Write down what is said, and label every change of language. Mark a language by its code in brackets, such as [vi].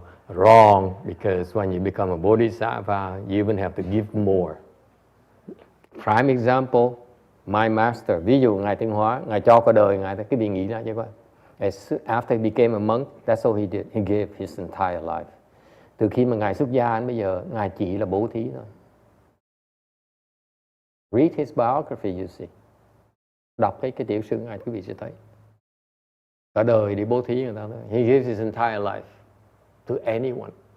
[en] Wrong, because when you become a Bodhisattva, you even have to give more. Prime example, my master, [vi] ví dụ Ngài Tinh Hóa, Ngài cho cả đời Ngài, cái vị nghĩ ra chứ coi. [en] After he became a monk, that's all he did. He gave his entire life. [vi] Từ khi mà Ngài xuất gia đến bây giờ, Ngài chỉ là bố thí thôi. [en] Read his biography, you see. [vi] Đọc cái tiểu sử Ngài, quý vị sẽ thấy. Cả đời đi bố thí người ta thôi. [en] He gives his entire life to anyone.